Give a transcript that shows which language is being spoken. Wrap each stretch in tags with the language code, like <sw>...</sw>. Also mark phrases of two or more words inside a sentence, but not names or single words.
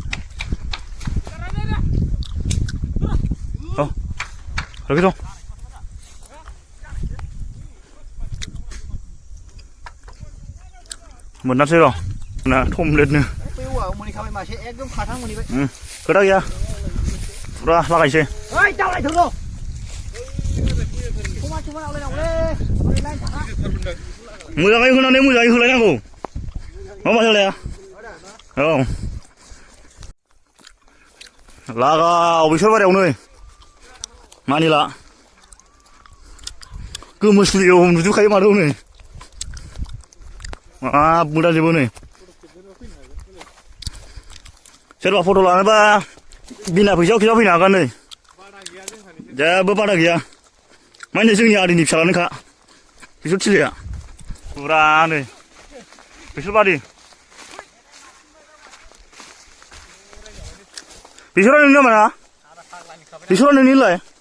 <brx>रखि दं मोननासै र' ना थमलेटनो खोथा गैया फुरा लागायसै</brx> <th>เฮ้ยเจ้าอะไรถึงลูกชุบมาเอาเลยเอาเลยไล่ขา</th> <brx>मोजाङै होनानै मोजाङै होलायनांगौ मा होलाया औ लागाव बेसर बारियाव नै मानिला गोमोस्लियाव नुजोबखायो माथो नै हाब मोदाजोबो नै सोरबा फट' लानोबा बिना फैसायाव खिन्थाव फैनो हागोन नै जेबो बादा गैया माने जोंनि आदैनि फिसालानोखा बेसर थिलिया फुरा नै बेसर बारि बेसरा नोंनि नामा ना बेसरा नोंनिलाय</brx>